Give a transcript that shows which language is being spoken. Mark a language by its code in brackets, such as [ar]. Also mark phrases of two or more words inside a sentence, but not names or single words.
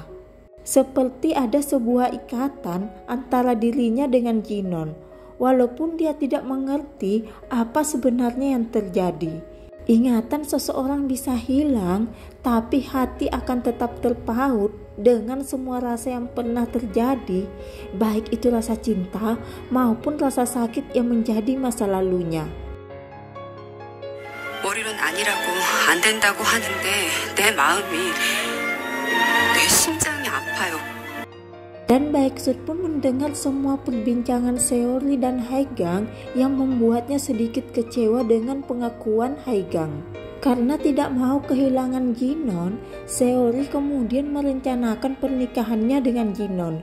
[id] Seperti ada sebuah ikatan antara dirinya dengan Jinon, walaupun dia tidak mengerti apa sebenarnya yang terjadi. Ingatan seseorang bisa hilang, tapi hati akan tetap terpaut dengan semua rasa yang pernah terjadi, baik itu rasa cinta maupun rasa sakit yang menjadi masa lalunya. [ko] 머리로는 아니라고 안 된다고 하는데 내 마음이 내 심장이 아파요. [id] Dan Baeksut pun mendengar semua perbincangan Seolri dan Haegang yang membuatnya sedikit kecewa dengan pengakuan Haegang. Karena tidak mau kehilangan Jinon, Seolri kemudian merencanakan pernikahannya dengan Jinon.